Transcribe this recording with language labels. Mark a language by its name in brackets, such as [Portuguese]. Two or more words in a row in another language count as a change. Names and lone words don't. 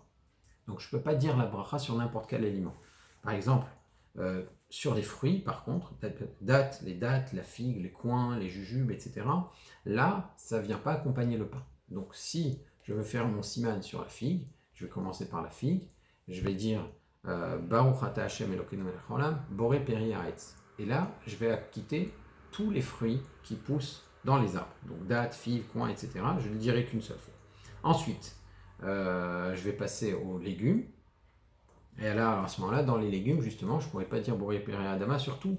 [French] Donc je ne peux pas dire la bracha sur n'importe quel aliment. Par exemple, sur les fruits, par contre, les dattes, la figue, les coings, les jujubes, etc., là, ça ne vient pas accompagner le pain. Donc si je veux faire mon siman sur la figue, je vais commencer par la figue, je vais dire [Hebrew] ברוך אתה השם אלוקינו מלך העולם, בורא פרי הארץ. [French] Et là, je vais acquitter tous les fruits qui poussent dans les arbres. Donc dattes, figues, coings, etc. Je ne le dirai qu'une seule fois. Ensuite, je vais passer aux légumes. Et là, à ce moment-là, dans les légumes, justement, je ne pourrais pas dire [Hebrew] בורא פרי האדמה [French] sur tout.